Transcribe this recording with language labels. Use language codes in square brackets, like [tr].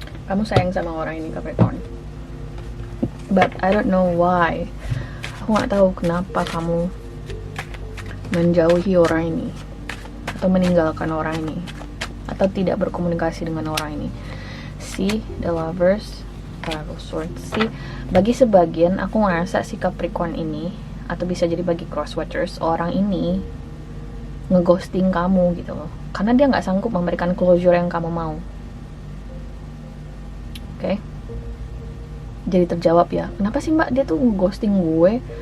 [id] Kamu sayang sama orang ini Capricorn. [en] But I don't know why. [id] Aku nggak tahu kenapa kamu menjauhi orang ini atau meninggalkan orang ini atau tidak berkomunikasi dengan orang ini. [en] See, the Lovers, Five of Swords. [id] See, bagi sebagian aku ngerasa si Capricorn ini, atau bisa jadi bagi cross watchers, orang ini ngeghosting kamu gitu loh, karena dia nggak sanggup memberikan closure yang kamu mau. Oke. Jadi terjawab ya, kenapa sih mbak dia tuh ngeghosting gue?